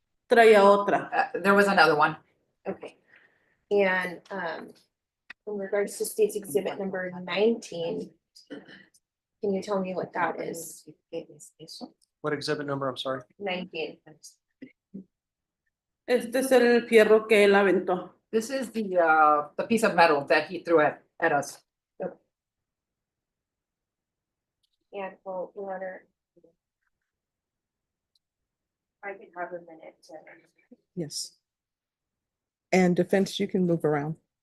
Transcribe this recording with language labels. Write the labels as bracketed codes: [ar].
[es] traía otra. [en] there was another one. okay. And, in regards to State's Exhibit number 19, can you tell me what that is? What exhibit number? I'm sorry. 19. [es] Este es el fierro que él aventó. [en] This is the piece of metal that he threw at us. And, well, Your Honor, I can have a minute to. Yes. And defense, you can move around.